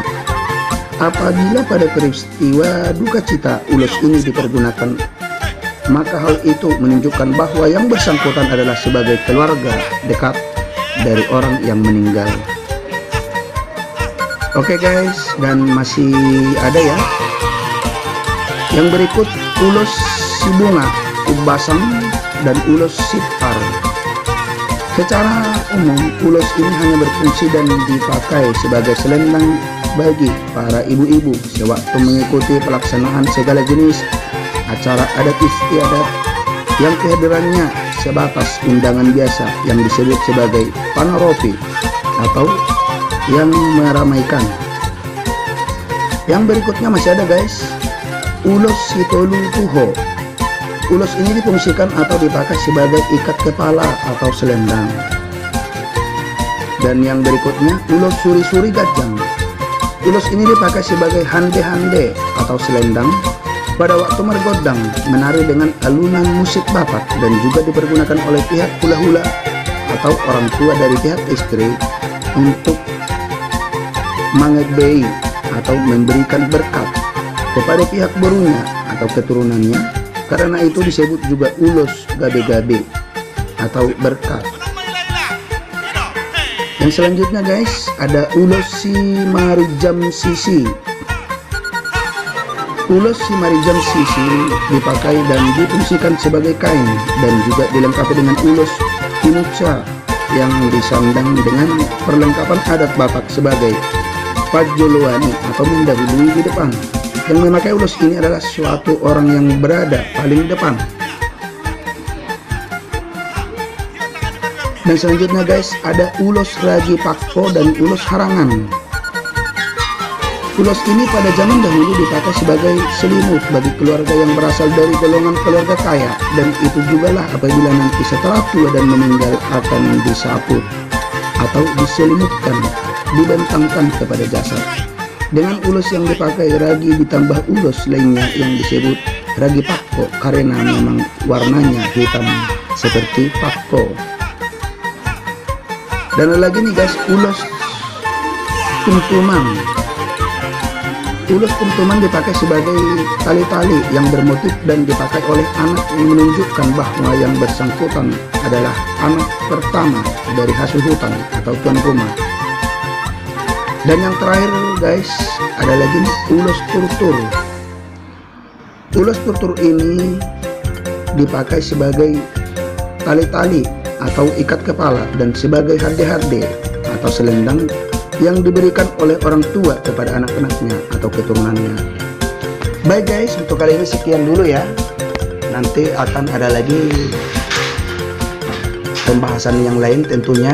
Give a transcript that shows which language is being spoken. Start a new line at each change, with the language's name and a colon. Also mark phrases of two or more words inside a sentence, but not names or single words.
Indonesian: Apabila pada peristiwa duka cita ulos ini dipergunakan, maka hal itu menunjukkan bahwa yang bersangkutan adalah sebagai keluarga dekat dari orang yang meninggal. Oke guys, dan masih ada ya. Yang berikut ulos sibunga, ubasang, dan ulos sitar. Secara umum, ulos ini hanya berfungsi dan dipakai sebagai selendang bagi para ibu-ibu sewaktu mengikuti pelaksanaan segala jenis acara adat istiadat yang kehadirannya sebatas undangan biasa yang disebut sebagai panaropi atau yang meramaikan. Yang berikutnya masih ada guys, ulos sitolu tuho. Ulos ini difungsikan atau dipakai sebagai ikat kepala atau selendang. Dan yang berikutnya ulos suri-suri gajang. Ulos ini dipakai sebagai hande-hande atau selendang pada waktu mergodang, menari dengan alunan musik Batak, dan juga dipergunakan oleh pihak hula-hula atau orang tua dari pihak istri untuk mengebei atau memberikan berkat kepada pihak barunya atau keturunannya. Karena itu disebut juga ulos gabe-gabe atau berkat. Yang selanjutnya guys, ada ulos si marijam sisi. Ulos simarijam sisi dipakai dan difungsikan sebagai kain, dan juga dilengkapi dengan ulos pinuca yang disandang dengan perlengkapan adat Batak sebagai pajuluani atau mendahului di depan. Yang memakai ulos ini adalah suatu orang yang berada paling depan. Dan selanjutnya guys, ada ulos raji pakpo dan ulos harangan. Ulos ini pada zaman dahulu dipakai sebagai selimut bagi keluarga yang berasal dari golongan keluarga kaya, dan itu juga lah apabila nanti setelah tua dan meninggal akan disaput atau diselimutkan, dibentangkan kepada jasad. Dengan ulos yang dipakai ragi ditambah ulos lainnya yang disebut ragi pakko karena memang warnanya hitam seperti pakko. Dan lagi nih guys, ulos kuntuman. Ulos kuntuman dipakai sebagai tali-tali yang bermotif dan dipakai oleh anak yang menunjukkan bahwa yang bersangkutan adalah anak pertama dari hasuhutan atau tuan rumah. Dan yang terakhir guys, ada lagi nih, ulos turtur. Ulos turtur ini dipakai sebagai tali-tali atau ikat kepala dan sebagai harde-harde atau selendang yang diberikan oleh orang tua kepada anak-anaknya atau keturunannya. Baik guys, untuk kali ini sekian dulu ya. Nanti akan ada lagi pembahasan yang lain tentunya.